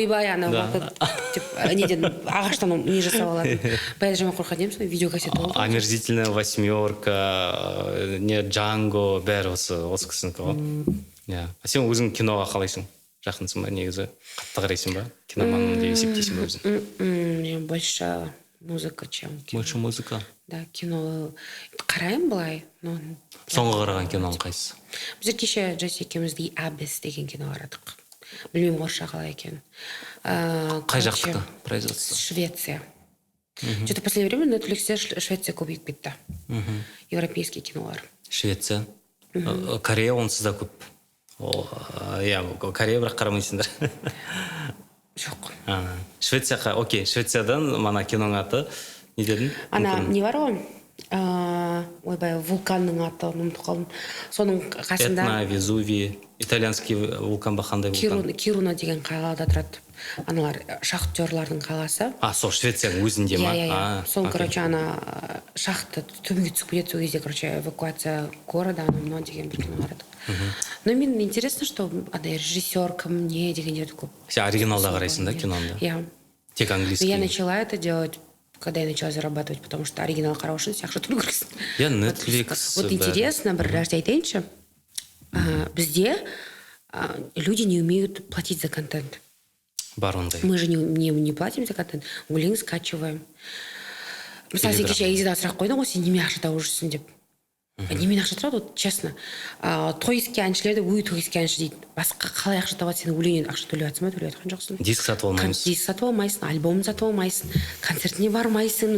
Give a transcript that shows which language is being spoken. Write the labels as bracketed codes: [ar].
[kk] Ойбай, ана неден ағаштан не жасап алады. Баяда жаман қорқатын едім, видеокассета болды. [ru] Омерзительная восьмерка, не Джанго, бәрі осы кісінікі ғой. [kk] А сен өзің киноға қалайсың? Жақынсың ба, негізі? Қатты қарайсың ба? Киноманмын деп есептейсің ба өзің? [ru] Мне больше музыка, чем кино. Больше музыка? Да, [kk] кино қараймын былай. Соңғы қараған киноң қайсысы? Біз кеше Джесси екеуміз The Abyss деген кино қарадық. Білмеймін орысша қалай екен. Қай жақтікі производство? Швеция. [ru] Что-то в последнее время на Netflixте Швеция [kk] көбейіп кетті. [ru] Европейский кинолар. [kk] Швеция? Корея онсыз да көп. иә, Корея бірақ қарамайсыңдар. жоқ. Швецияға, окей, Швециядан мана киноның аты не дедің? Ана не бар ғой, ойбай, вулканның аты ұмытып қалдым. Соның қасында Этна, Везувий, итальянский вулкан ба, қандай вулкан? Кируна деген қалада тұрады. Аналар шахтерлардың қаласы. Сол Швецияның өзінде ма? Иә. Сол, [ru] короче, [kk] ана шахта түбіге түсіп кетеді, сол кезде, короче, [ru] эвакуация города, [kk] анау деген бір кино қарадық. [ru] Но [kk] мен [ru] интересно, что [kk] андай режиссер кім не дегендерді көп. Сен оригиналда қарайсың да киноны? Иә. [ru] Тек английский. Я начала это делать, когда я начала зарабатывать, потому что оригинал хороший, [kk] ақша төлеу керексің. [ru] Я Netflix. Вот интересно, [kk] бір нәрсе айтайыншы. Бізде [ru] люди не умеют платить за контент. [kk] Бар ондай. [ru] Мы же не платим за контент, [kk] өлең [ru] скачиваем. [kk] Мысалы, сен кеше Айзидаға сұрақ қойдың ғой, сен немен ақша тауып жүрсің деп. Немен ақша тұрады, [ru] вот честно. [kk] Тойский әншілерді өй тойский әнші дейді. Басқа қалай ақша табады, сен өлеңнен ақша төлеп жатсың ба, төлеп жатқан жоқсың. Диск сатып алмаймыз. Диск сатып алмайсың, альбом сатып алмайсың, концертіне бармайсың.